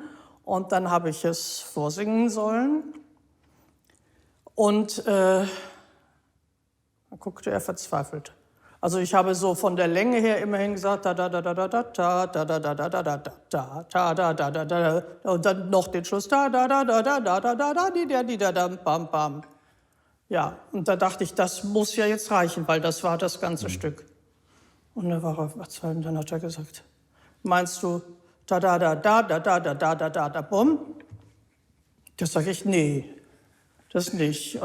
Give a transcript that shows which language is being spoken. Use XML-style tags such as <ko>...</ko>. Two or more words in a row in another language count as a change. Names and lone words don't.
<de>Und dann habe ich es vorsingen sollen. Und dann guckte er verzweifelt. Also ich habe so von der Länge her immerhin gesagt, da da da da da da da da da da da da da da da da da da da und dann noch den Schluss da da da da da da da da da di da da bam bam. Ja, und da dachte ich, das muss ja jetzt reichen, weil das war das ganze Stück. Und dann war er verzweifelt, dann hat er gesagt, meinst du da, da, da, da, da, da, da, da, da, da, da, bumm? Das sage ich, nee, das nicht.</de>